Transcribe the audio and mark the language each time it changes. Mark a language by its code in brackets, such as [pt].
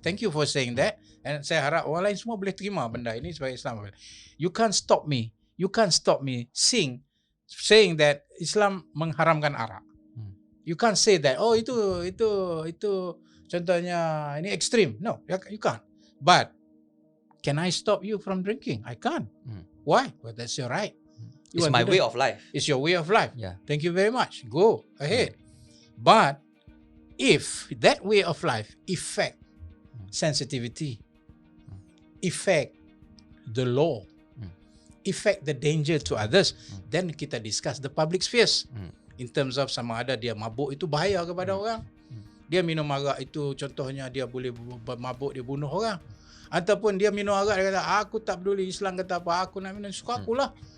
[en] Thank you for saying that. And [ms] saya harap orang lain semua boleh terima benda ini sebagai Islam. [en] You can't stop me. You can't stop me saying that Islam [ms] mengharamkan arak. [en] You can't say that. [ms] Oh itu contohnya ini ekstrim. [en] No, you can't. But can I stop you from drinking? I can't. Why? Well, that's your right. It's my way of life. It's your way of life. Yeah. Thank you very much. Go ahead. But if that way of life affect sensitivity, affect the law, affect the danger to others, then [ms] kita discuss the public spheres in terms of sama ada dia mabuk itu bahaya kepada orang, dia minum arak itu contohnya dia boleh mabuk, dia bunuh orang, ataupun dia minum arak dia kata aku tak peduli Islam kata apa, aku nak minum suka akulah.